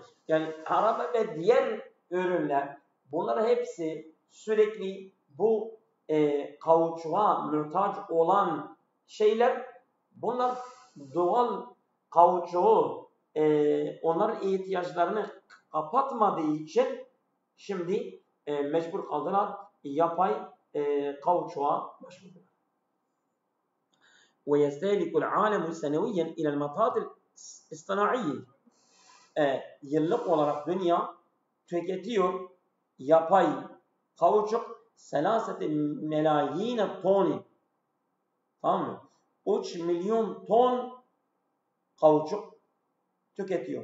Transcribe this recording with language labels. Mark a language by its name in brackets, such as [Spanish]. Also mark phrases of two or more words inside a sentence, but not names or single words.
[Turkish] Yani araba ve diğer ürünler, bunlar hepsi sürekli bu kauçuğa muhtaç olan şeyler. Bunlar doğal kauçuğu onların ihtiyaçlarını kapatmadığı için şimdi mecbur kaldılar yapay kauçuğa başvurdular. [Arabic] ويستهلك العالم سنويا إلى المطاط الصناعية. [Turkish] Yıllık olarak dünya tüketiyor yapay kauçuk 3 milyar ton. Tamam mı? 3 milyon ton kauçuk tüketiyor.